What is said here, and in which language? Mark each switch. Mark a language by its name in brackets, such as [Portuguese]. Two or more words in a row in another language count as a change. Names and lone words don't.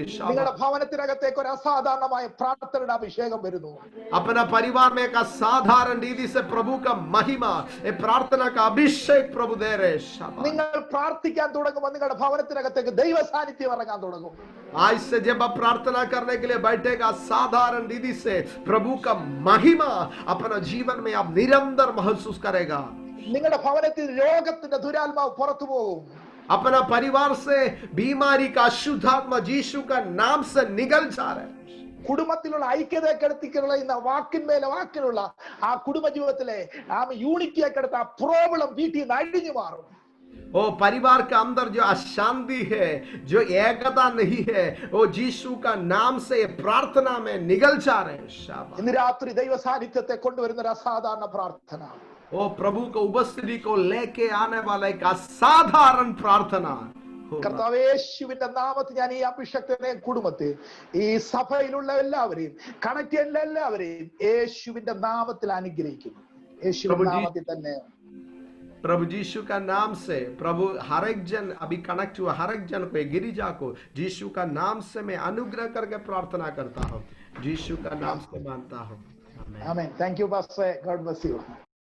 [Malayalam] നിങ്ങളുടെ ഭവനത്തിനകത്തേക്ക് ഒരു അസാധാരണമായ പ്രാർത്ഥനയുടെ അഭിഷേകം വരുന്നു. [Hindi] अपना परिवार में एक असाधारण रीति से प्रभु का महिमा ये प्रार्थना का अभिषेक प्रभु दे रहे. [Malayalam] നിങ്ങൾ പ്രാർത്ഥിക്കാൻ തുടങ്ങുമ്പോൾ നിങ്ങളുടെ ഭവനത്തിനകത്തേക്ക് ദൈവ സാന്നിധ്യം ഇറങ്ങാൻ തുടങ്ങും. [Hindi] आज से जब आप प्रार्थना करने के लिए बैठेगा साधारण रीति से प्रभु का महिमा अपना जीवन में आप निरंतर महसूस करेगा. [Malayalam] നിങ്ങളുടെ ഭവനത്തിൽ രോഗത്തിന്റെ ദുരാത്മാവ് പുറത്തു പോകും. [Hindi] अपना परिवार से बीमारी का अशुद्धात्मा यीशु का नाम से निकल जा रहा है. [Malayalam] കുടുംബത്തിലുള്ള ഐക്യതയെ കെടുത്തിക്കളയുന്ന വാക്കിനുള്ള ആ കുടുംബ ജീവിതത്തിലെ ആ യൂണിറ്റിയെ കെടുത്ത ആ പ്രോബ്ലം വീട്ടിൽ നിന്ന് അഴിഞ്ഞു മാറും. [Hindi] वो परिवार के अंदर जो अशांति है, जो एकता नहीं है, वो यीशु का नाम से प्रार्थना में निकल जा रहे हैं. [Malayalam] ഇന്ന് രാത്രി ദൈവ സാന്നിധ്യത്തെ കൊണ്ടുവരുന്ന ഒരു അസാധാരണ പ്രാർത്ഥന. [Hindi] वो प्रभु को उपस्थिति को लेके आने वाला एक असाधारण प्रार्थना. [Malayalam] കർത്താവേ യേശുവിന്റെ നാമത്തിൽ ഞാൻ ഈ അഭിഷക്തനെ കുടുംബത്തെ ഈ സഭയിലുള്ള എല്ലാവരെയും കണക്ട് ചെയ്യുന്ന എല്ലാവരെയും യേശുവിന്റെ നാമത്തിൽ അനുഗ്രഹിക്കുന്നു. യേശുവിന്റെ നാമത്തിൽ തന്നെ [Hindi] प्रभु यीशु का नाम से प्रभु हर एक जन अभी कनेक्ट हुआ हर एक जन को गिरिजा को यीशु का नाम से मैं अनुग्रह करके प्रार्थना करता हूँ. यीशु का नाम से मानता हूँ. [English] Amen. Thank you pastor. God bless you.